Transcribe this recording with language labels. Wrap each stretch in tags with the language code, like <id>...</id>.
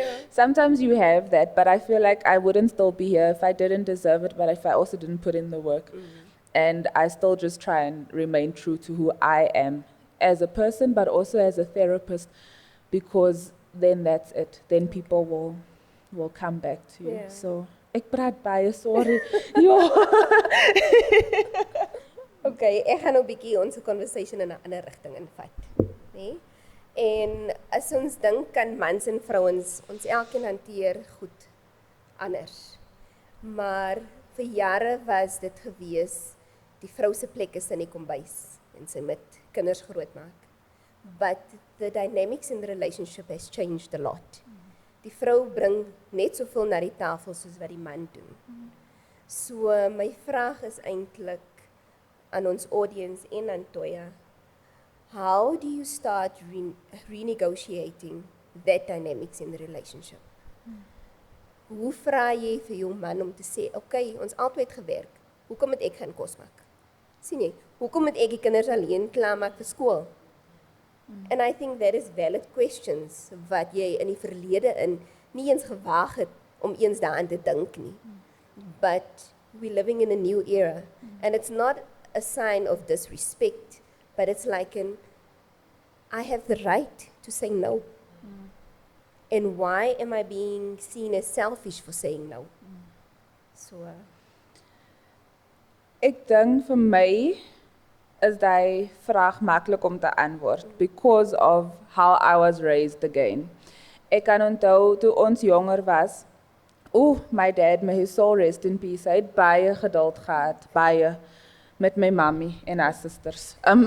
<en>Sometimes you have that, but I feel like I wouldn't still be here if I didn't deserve it, but if I also didn't put in the work. And I still just try and remain true to who I am as a person, but also as a therapist, because then that's it. Then people will come back to you.</en> <af>So, ek praat baie, sorry. Okay, ek gaan nou 'n bietjie ons conversation in 'n ander rigting invat, nê? En as ons dink aan mans en vrouens, ons elkeen hanteer goed anders. Maar vir jare was dit gewees, die vrou se plek is in die kombuis en sy moet kinders grootmaak.</af> <en>But the dynamics in the relationship has changed a lot.</en> <af>Die vrou bring net soveel na die tafel soos wat die man doen. So my vraag is eintlik aan ons audience en aan Toya,</af> <en>how do you start renegotiating that dynamics in the relationship?</en> <af>Hoe vra jy vir jou man om te sê, okay, ons albei het gewerk, hoekom moet ek gaan kos maak? Sien jy, hoekom moet ek die kinders alleen klaarmaak vir skool?</af> <en>And I think that is valid questions</en> <af>wat jy in die verlede nie eens gewaag het om eens daaraan te dink nie.</af> <en>But we're living in a new era, and it's not a sign of disrespect but it's like I have the right to say no. And why am I being seen as selfish for saying no? So,</en> <af>Ek dink vir my is die vraag maklik om te antwoord</af> <en>because of how I was raised again.</en> <af>Ek kan onthou toe ons jonger was.</af> <en>My dad, may his soul rest in peace.</en> <af>Hy het baie geduld gehad, baie met my mommy en haar sisters.</af>